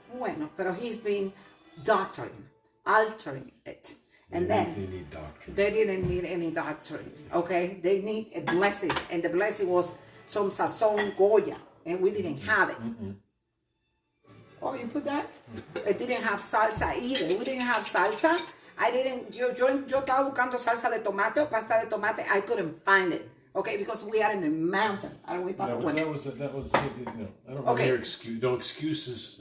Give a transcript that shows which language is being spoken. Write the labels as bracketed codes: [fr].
[es] Bueno, pero [en] he's been altering it, and they need doctoring. They didn't need any doctoring. Okay, they need a blessing, and the blessing was some sazon Goya, and we didn't have it. Mm-mm. Oh, you put that? It didn't have salsa either. We didn't have salsa. [es] Yo estaba buscando salsa de tomate o pasta de tomate. [en] I couldn't find it. Okay, because we are in the mountain. Aren't we, Papa? That was I don't want to hear excuses.